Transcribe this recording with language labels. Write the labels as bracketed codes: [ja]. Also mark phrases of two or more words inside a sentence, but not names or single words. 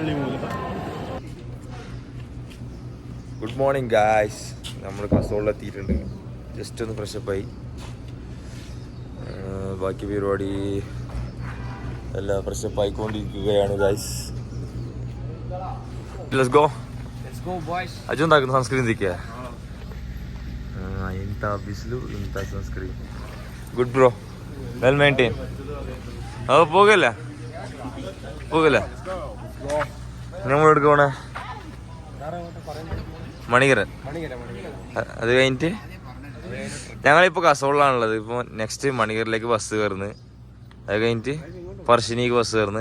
[en] good morning guys. [ml] നമ്മൾ കസോളിലെത്തിയിട്ടുണ്ട്. ജസ്റ്റ് ഒന്ന് ഫ്രഷപ്പായി. ബാക്കി പരിപാടി എല്ലാം ഫ്രഷപ്പ് ആയിക്കൊണ്ടിരിക്കുകയാണ് ഗായ്സ്. [en] let's go. [ml] അജു എന്താക്കുന്നു? സൺസ്ക്രീൻ തിരിക്കുക. [kn] ಇಂಥ ಬಿಸಿಲು ಇಂಥ ಸನ್ಸ್ಕ್ರೀನ್. [en] good bro, well maintain. [ml] അത് പോകല്ലേ നമ്മൾ എടുക്ക പോണേ മണികരൻ. അത് കഴിഞ്ഞിട്ട് ഞങ്ങളിപ്പോൾ കസോളിലാണുള്ളത്. ഇപ്പോൾ നെക്സ്റ്റ് മണികറിലേക്ക് ബസ് കയറുന്നത്. അത് കഴിഞ്ഞിട്ട് പറശ്ശിനിക്ക് ബസ് കയറുന്നത്.